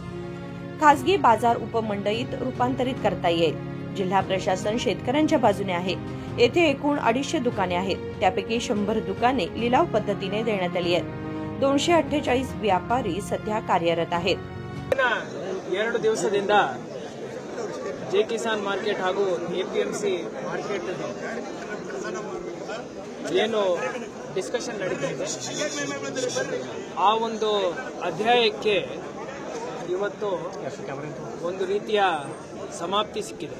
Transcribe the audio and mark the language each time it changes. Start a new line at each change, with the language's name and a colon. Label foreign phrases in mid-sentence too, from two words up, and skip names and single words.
Marathi: खासगी बाजार उपमंडईत रूपांतरित करता येईल. जिल्हा प्रशासन शेतकऱ्यांच्या बाजूने आहे. येथे एकूण 250 दुकाने आहेत. त्यापैकी 100 दुकाने लिलाव पद्धतीने देण्यात आली आहेत. 248 व्यापारी सध्या कार्यरत आहेत.
Kannada: 2 ದಿವಸದಿಂದ ಜೆ ಕಿಸಾನ್ ಮಾರ್ಕೆಟ್ ಹಾಗೂ APMC ಮಾರ್ಕೆಟ್ ಏನು ಡಿಸ್ಕಷನ್ ನಡೀತಾ ಇದೆ, ಆ ಒಂದು ಅಧ್ಯಾಯಕ್ಕೆ ಇವತ್ತು ಒಂದು ರೀತಿಯ ಸಮಾಪ್ತಿ ಸಿಕ್ಕಿದೆ.